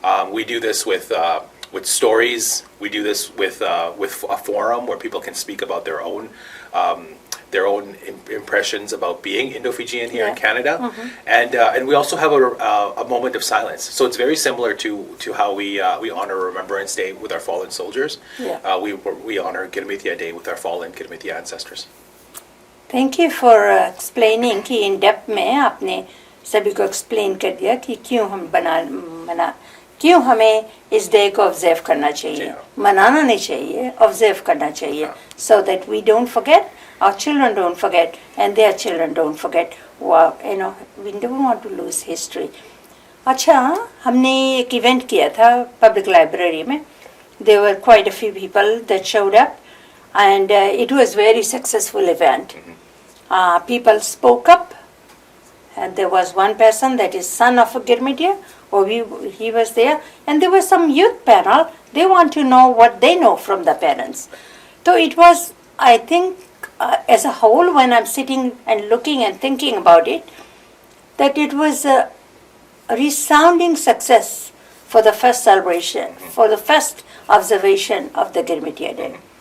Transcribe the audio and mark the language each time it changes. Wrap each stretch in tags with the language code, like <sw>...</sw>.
<en>We do this with stories. We do this with a forum where people can speak about their own impressions about being Indo-Fijian here in Canada, and we also have a moment of silence. So it's very similar to how we honor Remembrance Day with our fallen soldiers. We honor Girmithia Day with our fallen Girmithia ancestors. Thank you for explaining</en> <hi>कि in depth में आपने सभी को explain कर दिया कि क्यों हमें इस डे को ऑब्जर्व करना चाहिए, मनाना नहीं चाहिए, ऑब्जर्व करना चाहिए,</hi> <en>so that we don't forget, our children don't forget, and their children don't forget. We don't want to lose history.</en> <hi>अच्छा, हमने एक इवेंट किया था पब्लिक लाइब्रेरी में.</hi> <en>There were quite a few people that showed up, and it was very successful event. People spoke up, and there was one person that is son of a Girmithia, he was there, and there was some youth panel. They want to know what they know from the parents. So it was, I think, as a whole, when I'm sitting and looking and thinking about it, that it was a resounding success for the first celebration, for the first observation of the Girmithia Day.</en>